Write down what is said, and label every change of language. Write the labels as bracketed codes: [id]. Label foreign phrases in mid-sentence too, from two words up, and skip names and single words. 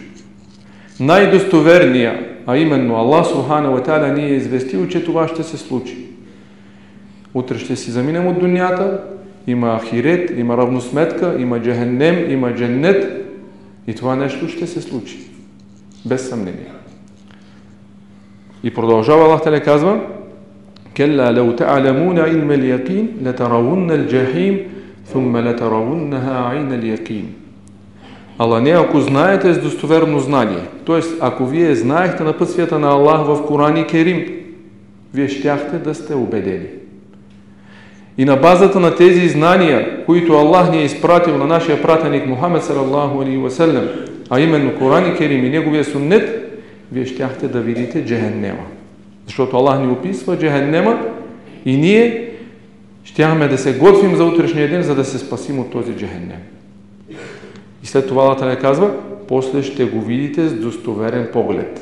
[bg] Най-достоверния, а именно [ar] الله سبحانه وتعالى [bg] ни е известил, че това ще се случи. Утре ще си заминем от дунята, има ахирет, има равносметка, има джехеннем, има дженнет и това нещо ще се случи. Без съмнение. И продължава [ar] الله تعالى казва: كلا لو تعلمون علم اليقين لترون الجحيم ثم لترونها عين اليقين. [bg] Ала не, ако знаете с достоверно знание, т.е. ако вие знаехте напътствията на Аллах в Коран и Керим, вие щяхте да сте убедени. И на базата на тези знания, които Аллах ни е изпратил на нашия пратеник Мухамед [ar] صلى الله عليه وسلم, [bg] а именно Коран и Керим и неговия суннет, вие щяхте да видите джехеннема. Защото Аллах ни описва джехеннема и ние щяхме да се готвим за утрешния ден, за да се спасим от този джехеннем. И след това [ar] الله تعالى [bg] казва, после ще го видите с достоверен поглед.